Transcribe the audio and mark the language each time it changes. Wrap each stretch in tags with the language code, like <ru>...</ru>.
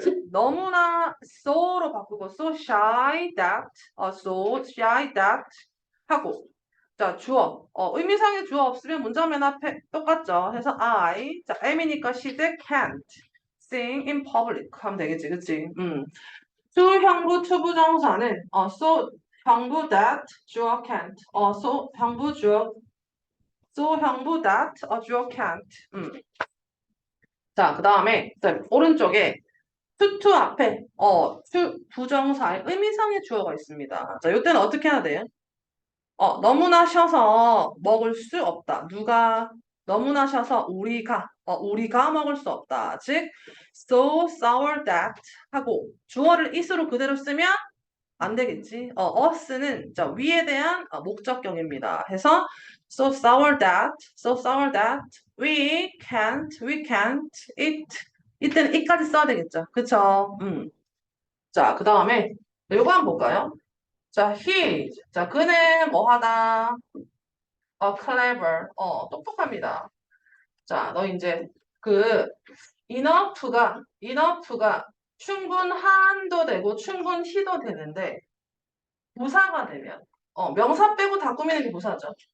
<ko>너무나 so로 바꾸고,</ko> <en>so shy that, so shy that</en> <ko>하고. 자, 주어. 의미상의 주어 없으면 문장 맨 앞에 똑같죠. 해서 자, M이니까</ko> <en>she can't sing in public</en> <ko>하면 되겠지, 그치? 수형부 투부정사는 so 형부 that 주어 can't so 형부 주어 so 형부 that 주어 can't 자, 그 다음에 오른쪽에 투 앞에 부정사의 의미상의 주어가 있습니다. 자, 이때는 어떻게 해야 돼요? 너무나 셔서 먹을 수 없다. 누가 너무나 셔서 우리가 먹을 수 없다. 즉</ko> <en>so sour that</en> <ko>하고 주어를 is로 그대로 쓰면 안 되겠지. us는 자, 위에 대한 목적격입니다. 해서</ko> <en>so sour that we can't eat.</en> <ko>이때는 it까지 써야 되겠죠. 그쵸? 자, 그 다음에 요거 한번 볼까요? 자, 자, 그는 뭐 하다? clever. 똑똑합니다. 자, 너 이제 그 enough가 충분한도 되고 충분히도 되는데 부사가 되면 명사 빼고 다 꾸미는 게 부사죠.</ko>